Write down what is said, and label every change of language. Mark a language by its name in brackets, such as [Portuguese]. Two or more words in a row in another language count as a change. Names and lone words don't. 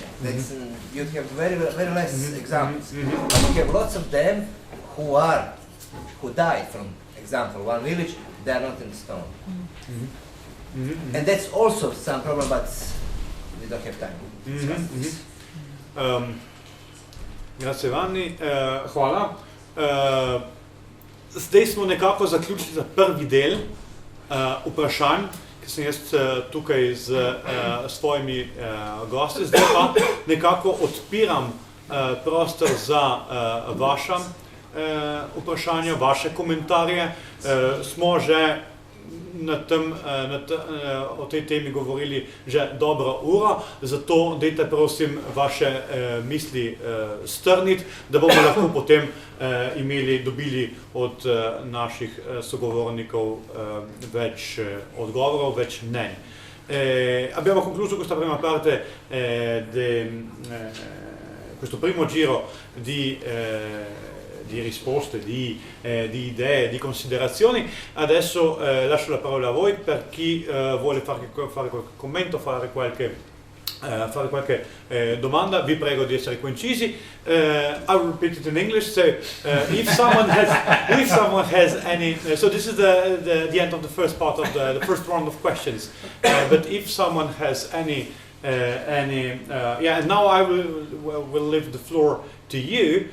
[English] That's you have very less examples, but you have lots of them who died from example one village. They are not in stone, and that's also some problem. But we don't have time to discuss this. [Italian] Grazie Vanni, [Slovenian] hvala. Zdaj smo nekako zaključili za prvi del vprašanj, ki sem jaz tukaj z svojimi gosti. Zdaj pa nekako odpiram prostor za vaša vprašanja, vaše komentarje. Smo že o tej temi govorili že dobro uro, zato dajte prosim vaše misli strniti, da bomo lahko potem dobili od naših sogovornikov več odgovorov, več mnenj. [Italian] Abbiamo concluso questa prima parte questo primo giro di risposte, di idee, di considerazioni. Adesso lascio la parola a voi per chi vuole fare qualche commento, fare qualche domanda. Vi prego di essere concisi. [English] I will repeat it in English. So if someone has any, so this is the end of the first part of the first round of questions. But if someone has any, and now I will leave the floor to you.